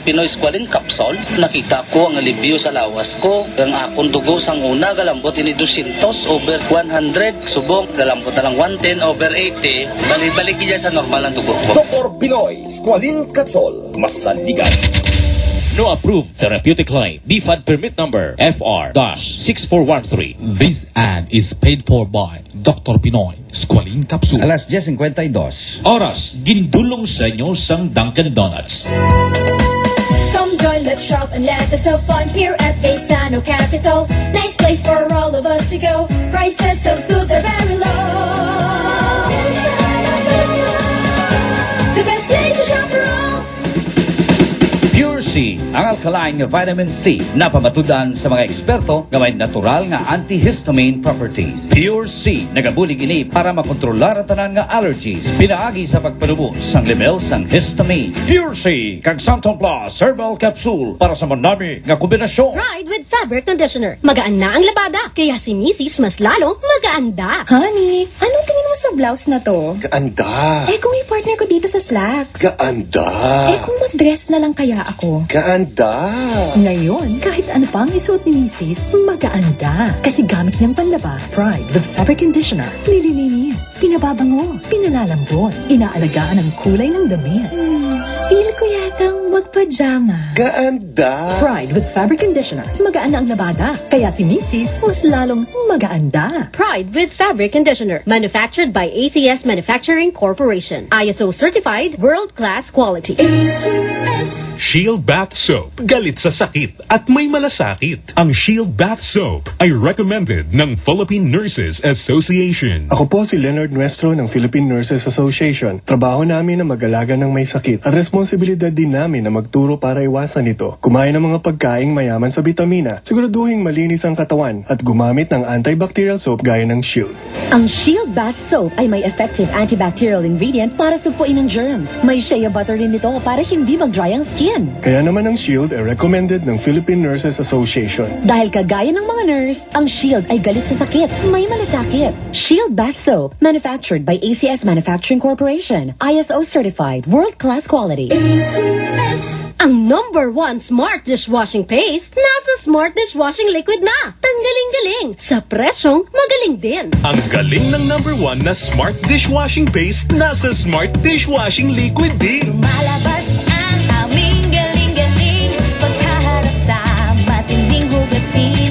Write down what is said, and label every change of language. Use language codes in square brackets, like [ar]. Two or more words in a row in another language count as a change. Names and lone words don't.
[hil] Pinoy Schooling Capsule, nakita ko ang alibyo sa lawas ko. Ang akong dugo sang una, galambot ini 200 over 100. Subong, galambot na lang 110 over 80. Balik-balik dyan sa normal ang dugo ko. Dr. Pinoy Schooling Capsule. Masaligan. [en] No approved therapeutic claim. BFAD permit number FR-6413. This ad is paid for by Dr. Pinoy Schooling Capsule. [hil] Alas 10:52. Oras, gindulong sa inyo sang Dunkin' Donuts. [en] Come join, let's shop and let us have fun here at Gaisano Capital. Nice place for all of us to go. Prices of goods are very low. The best place to shop for all. [hil] Pure C, ang alkaline nga vitamin C na pamatudan sa mga eksperto nga may natural nga [en] antihistamine properties. [hil] Pure C, nagabulig ini para makontrolar ang tanan nga allergies, pinaagi sa pagpanubo sang level sang histamine. Pure C, kag Santon Plus Herbal Capsule para sa manami nga kombinasyon. [en] Ride with fabric conditioner. [tl] Magaan na ang labada. Kaya si Mrs. mas lalong magaanda. Honey, anong tingin mo sa blouse na to? Kaanda. Eh kung i-partner ko dito sa slacks? Kaanda. Eh kung mag-dress na lang kaya ako? Kaanda. Ngayon, kahit ano pang isuot ni Mrs., magaanda. Kasi gamit niyang panlaba, Pride with Fabric Conditioner. Nililinis, pinababango, pinalalambot, inaalagaan ang kulay ng damit. Feel ko yatang mag-pajama. Kaanda. Pride with Fabric Conditioner. Magaan na ang labada. Kaya si Mrs. mas lalong magaanda. [en] Pride with Fabric Conditioner. Manufactured by ACS Manufacturing Corporation. ISO certified, world-class quality. [tl] Shield Bath Soap, galit sa sakit at may malasakit. Ang Shield Bath Soap ay recommended ng Philippine Nurses Association. Ako po si Leonard Nuestro ng Philippine Nurses Association. Trabaho namin na mag-alaga ng may sakit at responsibilidad din namin na magturo para iwasan ito. Kumain ng mga pagkaing mayaman sa bitamina, siguraduhin malinis ang katawan at gumamit ng [en] antibacterial soap [tl] gaya ng Shield. Ang Shield Bath Soap ay may [en] effective antibacterial ingredient [tl] para supuin ang germs. May [en] shea butter [tl] rin ito para hindi mag-dry ang skin. Kaya naman ang Shield ay recommended ng Philippine Nurses Association. Dahil kagaya ng mga nurse, ang Shield ay galit sa sakit. May malasakit. [en] Shield Bath Soap, manufactured by ACS Manufacturing Corporation. ISO certified, world-class quality. [tl] Ang #1 smart dishwashing paste nasa smart dishwashing liquid na. Tanggaling-galing sa presyong magaling din. Ang galing ng #1 na Smart Dishwashing Paste nasa Smart Dishwashing Liquid din. Malabas ang aming galing-galing pagkaharap sa matinding hugasin.